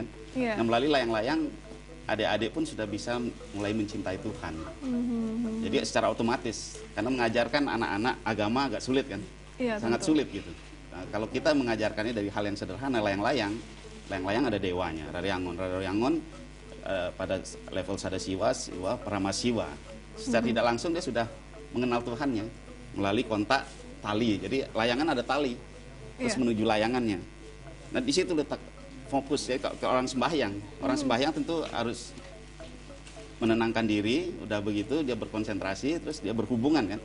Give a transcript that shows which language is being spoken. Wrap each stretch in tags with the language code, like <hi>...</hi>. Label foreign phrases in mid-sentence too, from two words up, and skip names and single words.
<id>Iya. Nah, melalui layang-layang adik-adik pun sudah bisa mulai mencintai Tuhan. Jadi secara otomatis karena mengajarkan anak-anak agama agak sulit kan. Iya, Sangat tentu. sulit gitu. Nah, kalau kita mengajarkannya dari hal yang sederhana, layang-layang ada dewanya, Rare Angon pada level sadasiwa, siwa, paramasiwa. Secara tidak langsung dia sudah mengenal Tuhannya melalui kontak tali. Jadi layangan ada tali, terus Iya. menuju layangannya. Nah di situ letak fokus ya ke orang sembahyang. Orang sembahyang tentu harus menenangkan diri, udah begitu dia berkonsentrasi, terus dia berhubungan kan.</id>